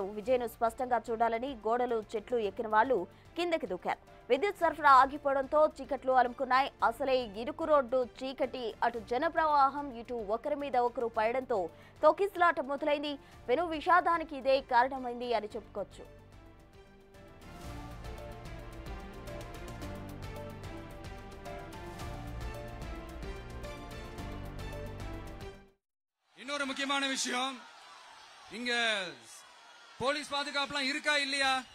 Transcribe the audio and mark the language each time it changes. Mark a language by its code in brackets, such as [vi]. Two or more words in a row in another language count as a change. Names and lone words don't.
[te] విజయ్ను స్పష్టంగా చూడాలని గోడలు, చెట్లు ఎక్కిన వాళ్లు కిందకి దూకారు. విద్యుత్ సరఫరా ఆగిపోవడంతో చీకట్లు అలుముకున్నాయి. అసలే ఇరుకు రోడ్డు, చీకటి, అటు జన ప్రవాహం, ఇటు ఒకరి మీద ఒకరు పడడంతో తొక్కిసలాట మొదలైంది. పెను విషాదానికి ఇదే కారణమైంది అని చెప్పుకోవచ్చు. [ta] இன்னொரு முக்கியமான விஷயம், இங்க போலீஸ் பாதுகாப்புலாம் இருக்கா இல்லையா?